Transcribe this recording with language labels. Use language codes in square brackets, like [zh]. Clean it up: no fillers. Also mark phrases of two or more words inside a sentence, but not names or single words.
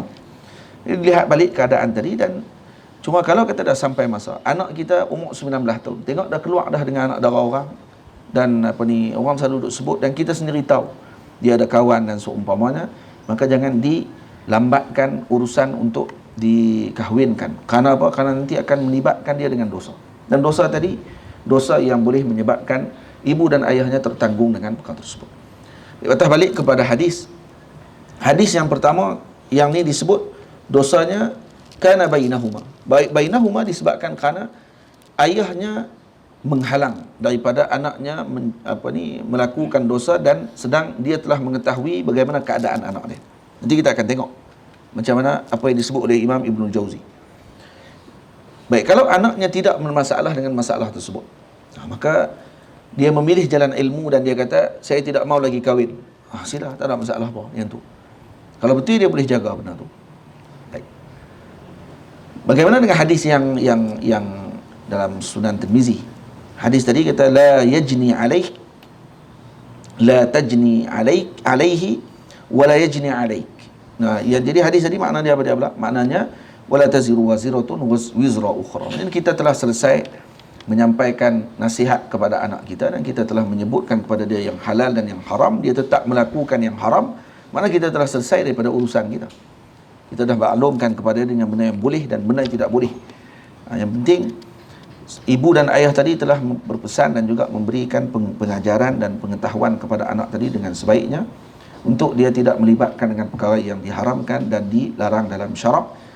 [ms] Lihat balik keadaan tadi, dan cuma kalau kita dah sampai masa anak kita umur 19 tahun, tengok dah keluar dah dengan anak dara orang, dan orang selalu duduk sebut, dan kita sendiri tahu dia ada kawan dan seumpamanya, maka jangan dilambatkan urusan untuk dikahwinkan. Karena apa? Karena nanti akan melibatkan dia dengan dosa. Dan dosa tadi, dosa yang boleh menyebabkan ibu dan ayahnya tertanggung dengan perkara tersebut. Kita balik kepada hadis. Hadis yang pertama, yang ni disebut dosanya [ar] كان بينهما. [ms] Bainahuma disebabkan kerana ayahnya menghalang daripada anaknya melakukan dosa, dan sedang dia telah mengetahui bagaimana keadaan anak dia. Nanti kita akan tengok macam mana apa yang disebut oleh Imam Ibn Jauzi. Baik, kalau anaknya tidak bermasalah dengan masalah tersebut, maka dia memilih jalan ilmu dan dia kata, saya tidak mau lagi kahwin. Sila, tak ada masalah apa yang tu. Kalau betul dia boleh jaga benda tu. Baik. Bagaimana dengan hadis yang dalam Sunan Tirmizi? Hadis tadi kata [ar] لا يجني عليه، لا تجني عليه ولا يجني عليك. [ms] Nah, ya, jadi hadis tadi makna dia apa dia pula? [ar] Maknanya ولا تزر وازرة وزر أخرى. [ms] Dan kita telah selesai menyampaikan nasihat kepada anak kita, dan kita telah menyebutkan kepada dia yang halal dan yang haram. Dia tetap melakukan yang haram, mana kita telah selesai daripada urusan kita. Kita dah maklumkan kepada dia dengan benda yang boleh dan benda yang tidak boleh. Yang penting ibu dan ayah tadi telah berpesan dan juga memberikan pengajaran dan pengetahuan kepada anak tadi dengan sebaiknya, untuk dia tidak melibatkan dengan perkara yang diharamkan dan dilarang dalam syarak.